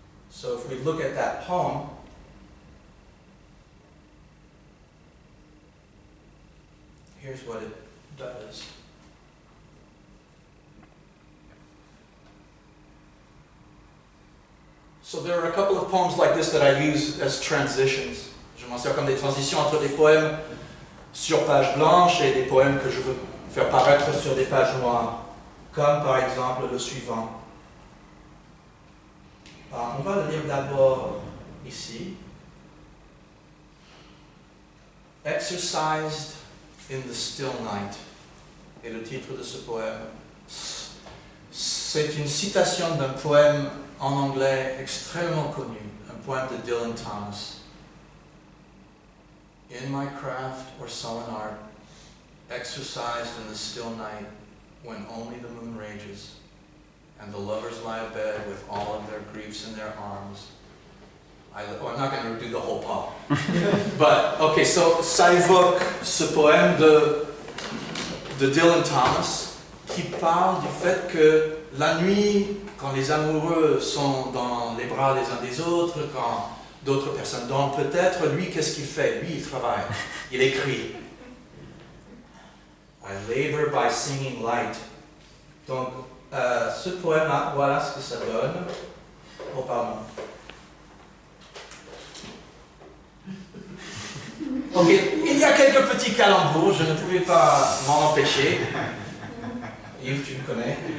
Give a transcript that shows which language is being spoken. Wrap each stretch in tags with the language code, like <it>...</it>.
<en>So if we look at that poem, here's what it does. So there are a couple of poems like this that I use as transitions.</en> <fr>Je m'en sers comme des transitions entre des poèmes sur page blanche et des poèmes que je veux faire paraître sur des pages noires. Comme par exemple le suivant. On va le lire d'abord ici.</fr> <en>Exercised in the still night.</en> <fr>Et le titre de ce poème, c'est une citation d'un poème en anglais extrêmement connu, un poème de Dylan Thomas.</fr> <en>In my craft or sullen art, exercised in the still night, when only the moon rages, and the lovers lie abed with all of their griefs in their arms. I'm not going to do the whole poem. But, okay, so</en> <fr>ça évoque ce poème de Dylan Thomas qui parle du fait que la nuit, quand les amoureux sont dans les bras les uns des autres, quand d'autres personnes dorment peut-être, lui, qu'est-ce qu'il fait? Lui, il travaille, il écrit.</fr> <en>I labor by singing light.</en> <fr>Donc, ce poème-là, voilà ce que ça donne. Oh, pardon. Ok, il y a quelques petits calembours, je ne pouvais pas m'en empêcher. Yves, tu me connais.</fr>